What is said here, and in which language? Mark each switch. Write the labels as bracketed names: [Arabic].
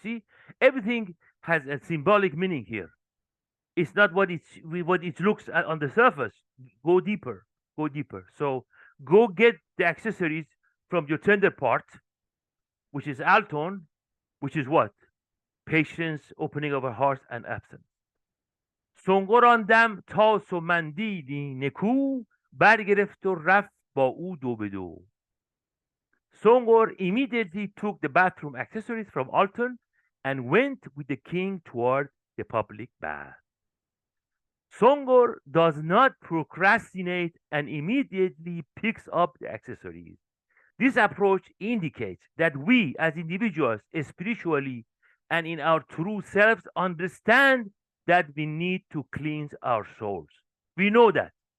[English] See, everything has a symbolic meaning here. It's not what it looks at on the surface. Go deeper, go deeper. So go get the accessories from your tender part, which is alton, which is what? Patience, opening of our hearts, and absence. [Persian] سنگراندم تاس و مندیلی نکو برگرفت و رفت با او دو به دو. [English] Songor immediately took the bathroom accessories from Alton and went with the king toward the public bath. Songor does not procrastinate and immediately picks up the accessories. This approach indicates that we as individuals, spiritually and in our true selves, understand that we need to cleanse our souls. We know that.